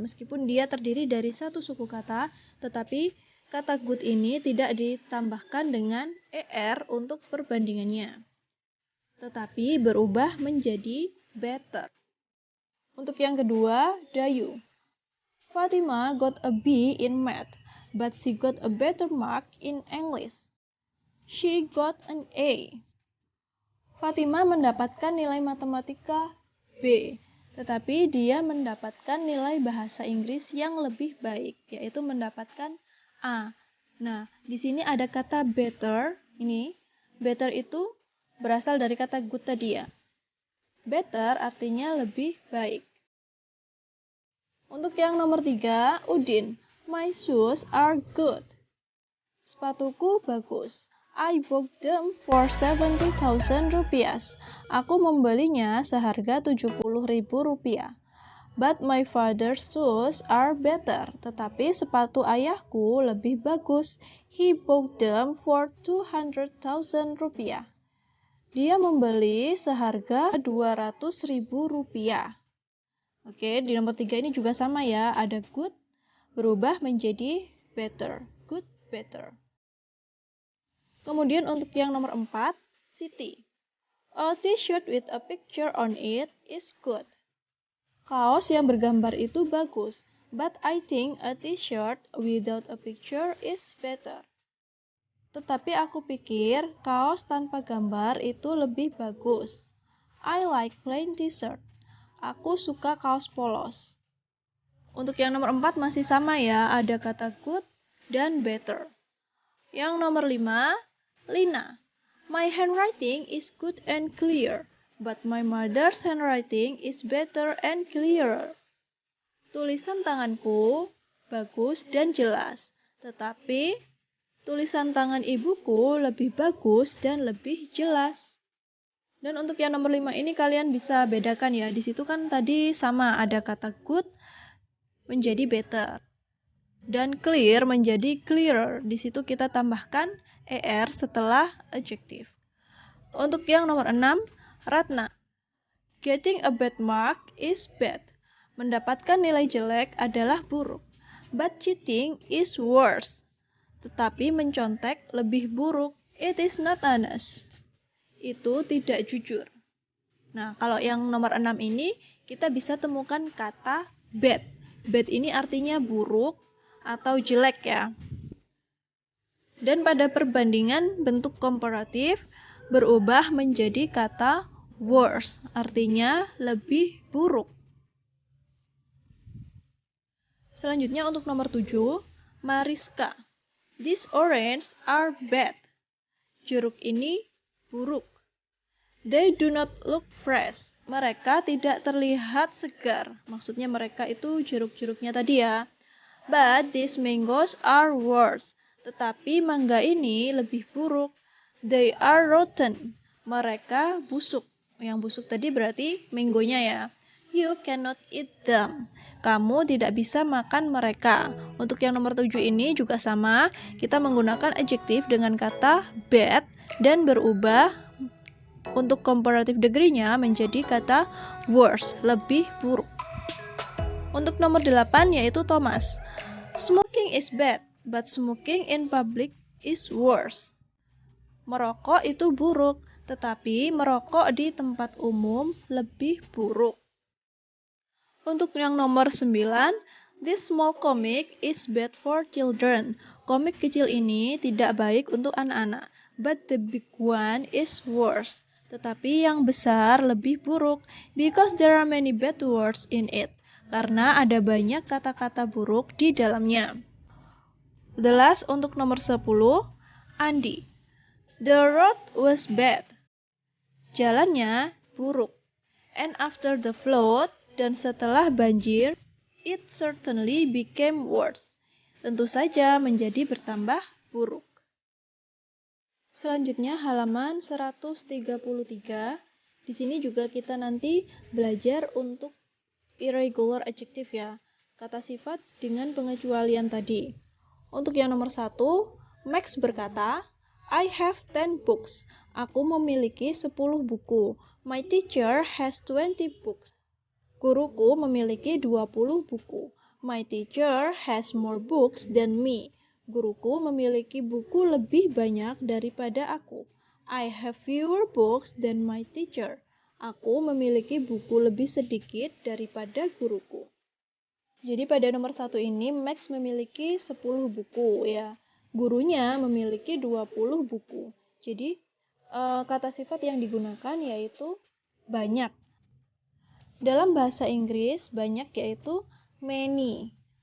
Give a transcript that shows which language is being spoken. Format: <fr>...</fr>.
<id>Meskipun dia terdiri dari satu suku kata, tetapi kata good ini tidak ditambahkan dengan er untuk perbandingannya, tetapi berubah menjadi better. Untuk yang kedua, dayu.</id> <en>Fatima got a B in math, but she got a better mark in English. She got an A.</en> <id>Fatima mendapatkan nilai matematika B, tetapi dia mendapatkan nilai bahasa Inggris yang lebih baik, yaitu mendapatkan A. Nah, di sini ada kata better. Ini, better itu berasal dari kata good tadi ya. Better artinya lebih baik. Untuk yang nomor 3, Udin.</id> <en>My shoes are good.</en> <id>Sepatuku bagus.</id> <en>I bought them for 70,000 rupiah.</en> <id>Aku membelinya seharga 70.000 rupiah.</id> <en>But my father's shoes are better.</en> <id>Tetapi sepatu ayahku lebih bagus.</id> <en>He bought them for 200,000 rupiah.</en> <id>Dia membeli seharga 200.000 rupiah. Oke, di nomor 3 ini juga sama ya, ada good berubah menjadi better. Good, better. Kemudian untuk yang nomor 4, Siti.</id> <en>A t-shirt with a picture on it is good.</en> <id>Kaos yang bergambar itu bagus,</id> <en>but I think a t-shirt without a picture is better.</en> <id>Tetapi aku pikir kaos tanpa gambar itu lebih bagus.</id> <en>I like plain t-shirt.</en> <id>Aku suka kaos polos. Untuk yang nomor 4 masih sama ya, ada kata good dan better. Yang nomor 5, Lina.</id> <en>My handwriting is good and clear, but my mother's handwriting is better and clearer.</en> <id>Tulisan tanganku bagus dan jelas, tetapi tulisan tangan ibuku lebih bagus dan lebih jelas. Dan untuk yang nomor 5 ini kalian bisa bedakan ya. Di situ kan tadi sama ada kata good menjadi better. Dan clear menjadi clearer. Di situ kita tambahkan er setelah adjective. Untuk yang nomor 6, Ratna.</id> <en>Getting a bad mark is bad.</en> <id>Mendapatkan nilai jelek adalah buruk.</id> <en>But cheating is worse.</en> <id>Tetapi mencontek lebih buruk.</id> <en>It is not honest.</en> <id>Itu tidak jujur. Nah, kalau yang nomor 6 ini, kita bisa temukan kata bad. Bad ini artinya buruk atau jelek ya. Dan pada perbandingan bentuk komparatif berubah menjadi kata worse, artinya lebih buruk. Selanjutnya untuk nomor 7, Mariska.</id> <en>These oranges are bad.</en> <id>Jeruk ini buruk.</id> <en>They do not look fresh.</en> <id>Mereka tidak terlihat segar. Maksudnya mereka itu jeruk-jeruknya tadi ya.</id> <en>But these mangoes are worse.</en> <id>Tetapi mangga ini lebih buruk.</id> <en>They are rotten.</en> <id>Mereka busuk. Yang busuk tadi berarti mangonya ya.</id> <en>You cannot eat them.</en> <id>Kamu tidak bisa makan mereka. Untuk yang nomor 7 ini juga sama. Kita menggunakan adjektif dengan kata bad dan berubah untuk comparative degree-nya menjadi kata worse, lebih buruk. Untuk nomor 8 yaitu Thomas.</id> <en>Smoking is bad, but smoking in public is worse.</en> <id>Merokok itu buruk, tetapi merokok di tempat umum lebih buruk. Untuk yang nomor 9,</id> <en>this small comic is bad for children.</en> <id>Komik kecil ini tidak baik untuk anak-anak,</id> <en>but the big one is worse.</en> <id>Tetapi yang besar lebih buruk,</id> <en>because there are many bad words in it.</en> <id>Karena ada banyak kata-kata buruk di dalamnya.</id> <en>The last</en> <id>untuk nomor 10, Andy.</id> <en>The road was bad.</en> <id>Jalannya buruk.</id> <en>And after the flood,</en> <id>dan setelah banjir,</id> <en>it certainly became worse.</en> <id>Tentu saja menjadi bertambah buruk. Selanjutnya halaman 133. Di sini juga kita nanti belajar untuk irregular adjective ya. Kata sifat dengan pengecualian tadi. Untuk yang nomor 1, Max berkata,</id> <en>I have 10 books.</en> <id>Aku memiliki 10 buku.</id> <en>My teacher has 20 books.</en> <id>Guruku memiliki 20 buku.</id> <en>My teacher has more books than me.</en> <id>Guruku memiliki buku lebih banyak daripada aku.</id> <en>I have fewer books than my teacher.</en> <id>Aku memiliki buku lebih sedikit daripada guruku. Jadi pada nomor 1 ini Max memiliki 10 buku ya. Gurunya memiliki 20 buku. Jadi kata sifat yang digunakan yaitu banyak. Dalam bahasa Inggris banyak yaitu many.</id>